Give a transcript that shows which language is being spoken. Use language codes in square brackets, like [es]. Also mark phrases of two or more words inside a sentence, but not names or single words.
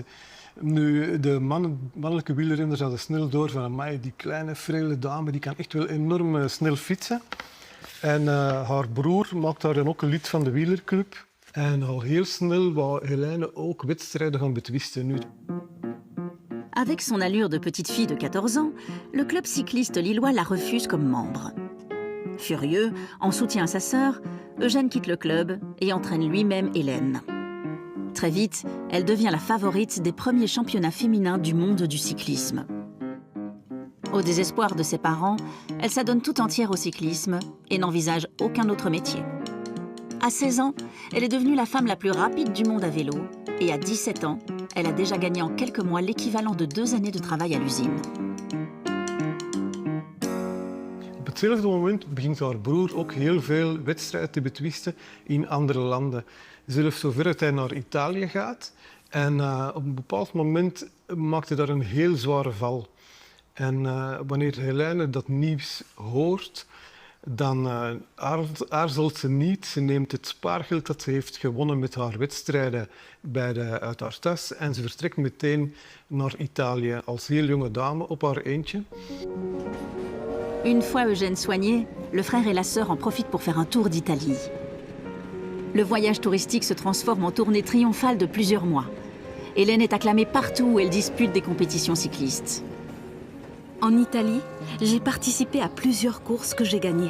[nl] Nu, de mannelijke wielrenners hadden snel door van amai, die kleine, frele dame, die kan echt wel enorm snel fietsen. En haar broer maakte haar dan ook een lid van de wielerclub. En al heel snel wou Helene ook wedstrijden gaan betwisten. Nu. [fr] Avec son allure de petite fille de 14 ans, le club cycliste lillois la refuse comme membre. Furieux, en soutien à sa sœur, Eugène quitte le club et entraîne lui-même Hélène. Très vite, elle devient la favorite des premiers championnats féminins du monde du cyclisme. Au désespoir de ses parents, elle s'adonne tout entière au cyclisme et n'envisage aucun autre métier. À 16 ans, elle est devenue la femme la plus rapide du monde à vélo et à 17 ans, elle a déjà gagné en quelques mois l'équivalent de 2 années de travail à l'usine. [nl] Op hetzelfde moment begint haar broer ook heel veel wedstrijden te betwisten in andere landen. Zelfs zover dat hij naar Italië gaat. En op een bepaald moment maakt hij daar een heel zware val. En wanneer Helene dat nieuws hoort, dan aarzelt ze niet. Ze neemt het spaargeld dat ze heeft gewonnen met haar wedstrijden uit haar tas en ze vertrekt meteen naar Italië als heel jonge dame op haar eentje. [fr] Une fois Eugène soigné, le frère et la sœur en profitent pour faire un tour d'Italie. Le voyage touristique se transforme en tournée triomphale de plusieurs mois. Hélène est acclamée partout où elle dispute des compétitions cyclistes. En Italie, j'ai participé à plusieurs courses que j'ai gagnées.